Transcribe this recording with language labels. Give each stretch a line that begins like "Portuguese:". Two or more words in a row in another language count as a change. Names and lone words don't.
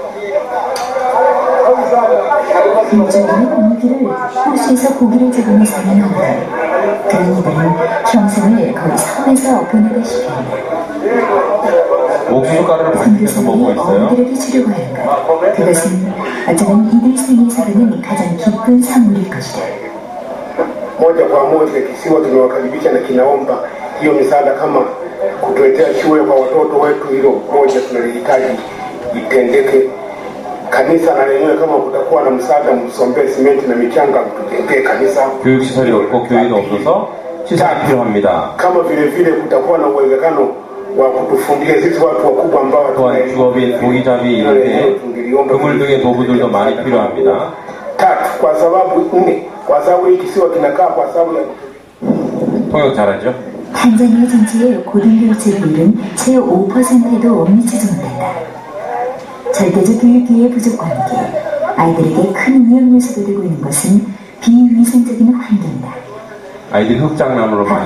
Korean: 일종의 무기를 호수에서 고기를 잡으며 사는 어머니. 그런 이들은 평생을 거의 섬에서 보내다시피 한다. 옥수수 가루를 반죽해서 먹고 선교사들이 있어요. 어머니들에게 주려고 하는 것. 그것은 어쩌면 이들 생에서 받는 가장 기쁜 선물일 것이다.
Swahili: moja kwa moja kisiwa tumewakaribisha na kinaomba hiyo misaada kama kutuletea shule kwa watoto wetu, hilo moja tunalihitaji itendeke. Kanisa na lenyewe kama kutakuwa na msaada, msombee simenti na michanga mtujengee kanisa.
Korean: 교육시설이 없고 교회도 없어서 시설이 필요합니다.
Swahili: Kama vile vile kutakuwa na uwezekano wa kutufundisha sisi watu wakubwa ambao
Korean: 또한 주업인 고기잡이 이런데 그물 등의 도구들도 많이 필요합니다.
Swahili: tatu, kwa sababu nne, kwa sababu hii kisiwa kinakaa kwa sababu ya
Korean: 통역 잘하죠? 탄자니아 전체의 고등교육 제도율은 채 5%에도 미치지 못한다. 절대적 교육 기회 부족과 함께 아이들에게 큰 위험 요소가 되고 있는 것은 비위생적인 환경이다. 아이들이 흙장난으로 많이